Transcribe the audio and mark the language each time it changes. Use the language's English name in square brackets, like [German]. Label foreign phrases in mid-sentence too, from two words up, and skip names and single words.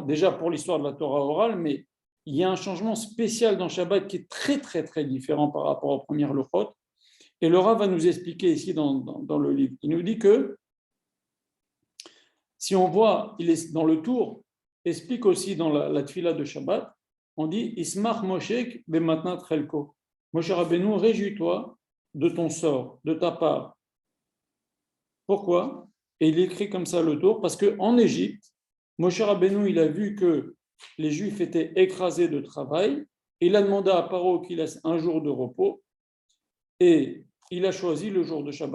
[French] Déjà pour l'histoire de la Torah orale, mais il y a un changement spécial dans Shabbat qui est très très très différent par rapport aux premières Luchot. Et le Rav va nous expliquer ici dans le livre. Il nous dit que si on voit, il est dans le tour, explique aussi dans la tfila de Shabbat, on dit [Hebrew] ישמח משה במתנת חלקו. [French] Moshe Rabbeinu, réjouis-toi de ton sort, de ta part. Pourquoi? Et il écrit comme ça le tour, parce qu'en Égypte, Moshe Rabbeinu, il a vu que les Juifs étaient écrasés de travail, et il a demandé à Paro qu'il laisse un jour de repos, et il a choisi le jour de Shabbat.